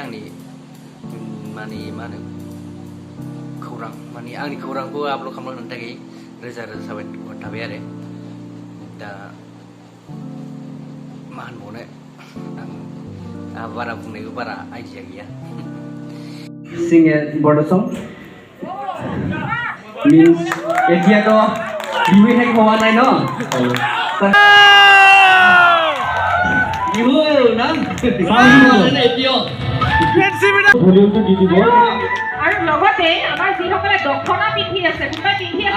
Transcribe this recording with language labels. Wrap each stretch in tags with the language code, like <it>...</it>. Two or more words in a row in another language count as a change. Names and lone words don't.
<brx>आंनि माने मा होनो खौरां, माने आंनि खौरांखौ आपल'ड खालामना होनो थाखाय रोजा रोजा साबायखर थाबाय आरो। दा मा होनबावनो, आंहा बारा बुंनायखौ बारा आइडिया गैया।</brx> <en>Sing a border song means</en> <as>এতিয়া তো বিহু শেষ হোৱা নাই ন, বিহু না ভলিউমটো দি দিব। আৰু লগতে আমাৰ যিসকলে দক্ষিণা পিন্ধি আছে, কোনোবাই পিন্ধি আছে</as>